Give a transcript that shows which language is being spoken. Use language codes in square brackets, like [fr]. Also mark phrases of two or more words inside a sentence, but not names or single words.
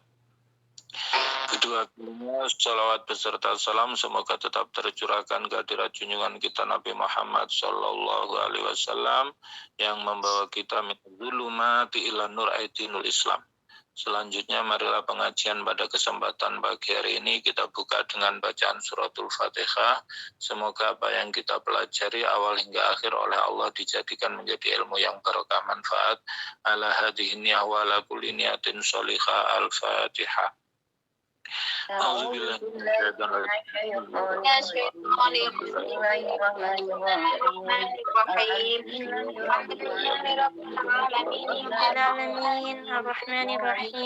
[id] Kedua kalinya salawat beserta salam semoga tetap tercurahkan kehadirat junjungan kita Nabi Muhammad [ar] صلى الله عليه وسلم [id] yang membawa kita [ar] من الظلمات إلى النور عين الإسلام. [id] Selanjutnya marilah pengajian pada kesempatan pagi hari ini kita buka dengan bacaan suratul Fatihah. Semoga apa yang kita pelajari awal hingga akhir oleh Allah dijadikan menjadi ilmu yang barokah manfaat. [ar] على هذه النية وعلى كل نية صالحة. الفاتحة. أعوذ بالله بسم الله الرحمن الرحيم.